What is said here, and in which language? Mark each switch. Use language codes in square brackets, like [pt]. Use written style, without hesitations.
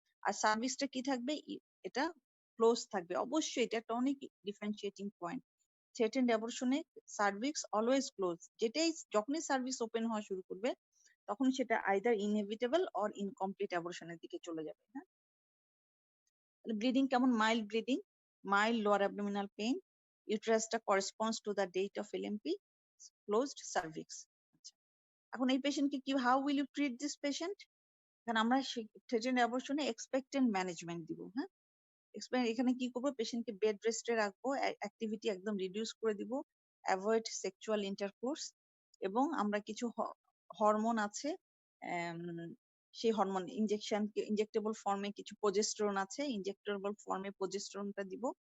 [bn] আর সার্ভিসটা কি থাকবে? এটা ক্লোজ থাকবে অবশ্যই, এটা একটা অনেক differentiating point. Threatened অ্যাবর্শনে cervix always close, যেটাই যখনই সার্ভিস ওপেন হওয়া শুরু করবে তখন সেটা আইদার ইনএভিটেবল অর ইনকমপ্লিট অ্যাবর্শনের দিকে চলে যাবে। হ্যাঁ, ব্লিডিং কেমন? [en] Mild bleeding, mild lower abdominal pain, uterusটা corresponds to the date of LMP, closed cervix। [bn] আচ্ছা, এখন এই পেশেন্টকে কি, [en] how will you treat this patient? [bn] এখন আমরা থ্রেটেন্ড অ্যাবর্শনে এক্সপেক্টেন্ট ম্যানেজমেন্ট দিব। হ্যাঁ, এখানে কি করবো? পেশেন্টকে বেড রেস্টে রাখবো, অ্যাক্টিভিটি একদম রিডিউস করে দিব, অ্যাভয়েড সেক্সুয়াল ইন্টারকোর্স, এবং আমরা কিছু হরমোন আছে, সেই হরমোন ইনজেক্টেবল ফর্মে কিছু প্রজেস্টেরন আছে, ইনজেক্টেবল ফর্মে প্রজেস্টেরনটা দিব।